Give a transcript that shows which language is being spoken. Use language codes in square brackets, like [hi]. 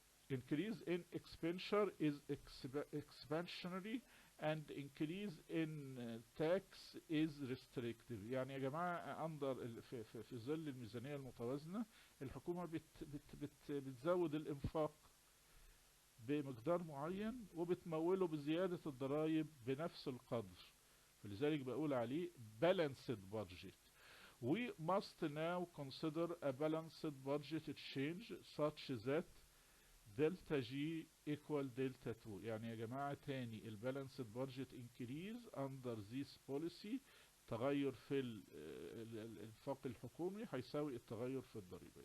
[en] Increase in expenditure is expansionary and increase in tax is restrictive. [ar] يعني يا جماعة في ظل الميزانية المتوازنة الحكومة بتزود الانفاق بمقدار معين وبتموله بزيادة الضرائب بنفس القدر، فلذلك بقول عليه [en] balanced budget. We must now consider a balanced budget change such that delta G equal delta 2. [ar] يعني يا جماعة تاني البالانسد budget increase under this policy تغير في الانفاق الحكومي هيساوي التغير في الضريبة.